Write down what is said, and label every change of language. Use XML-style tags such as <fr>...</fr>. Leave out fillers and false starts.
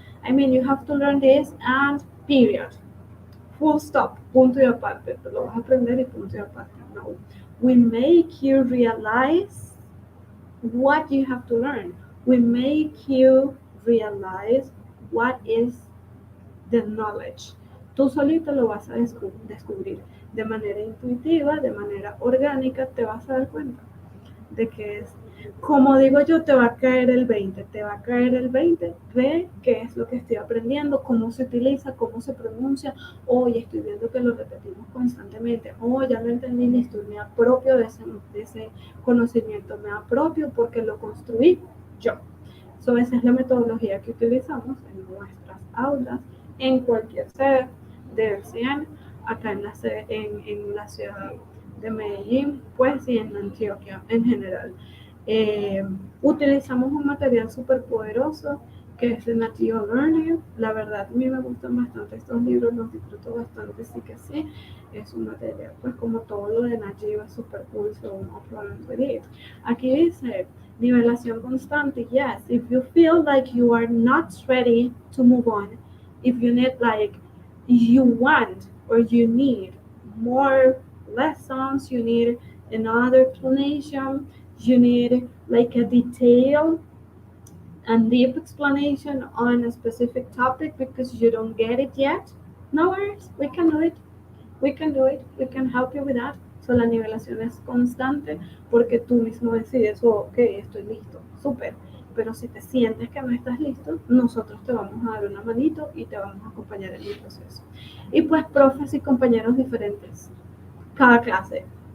<en>I mean, you have to learn this and period. Full stop,</en> <es>punto y aparte. Te lo vas a aprender y punto y aparte. No.</es> <en>We make you realize what you have to learn. We make you realize what is the knowledge.</en> <es>Tú solito lo vas a descubrir de manera intuitiva, de manera orgánica, te vas a dar cuenta de que es, como digo yo, te va a caer el 20 de qué es lo que estoy aprendiendo, cómo se utiliza, cómo se pronuncia, estoy viendo que lo repetimos constantemente, ya lo entendí, listo, me apropio de ese conocimiento, me apropio porque lo construí yo. Esa es la metodología que utilizamos en nuestras aulas, en cualquier sede de LCN, acá en la ciudad de Medellín, pues, y en Antioquia en general. Utilizamos un material súper poderoso que es de Nativo Learning. La verdad, a mí me gustan bastante estos libros, los disfruto bastante, sí que sí. Es un material, pues, como todo lo de Nativo, es súper cool,</es> <en>so no problem with it.</en> <es>Aquí dice, nivelación constante, yes.</es> <en>If you feel like you are not ready to move on, if you need, like, you want or you need more lessons, you need another explanation, you need like a detailed and deep explanation on a specific topic because you don't get it yet, no worries, we can do it, we can help you with that.</en> <es>So la nivelación es constante porque tú mismo decides, ok, estoy listo, súper. Pero si te sientes que no estás listo, nosotros te vamos a dar una manito y te vamos a acompañar en el proceso. Y pues profes y compañeros diferentes, cada clase.</es>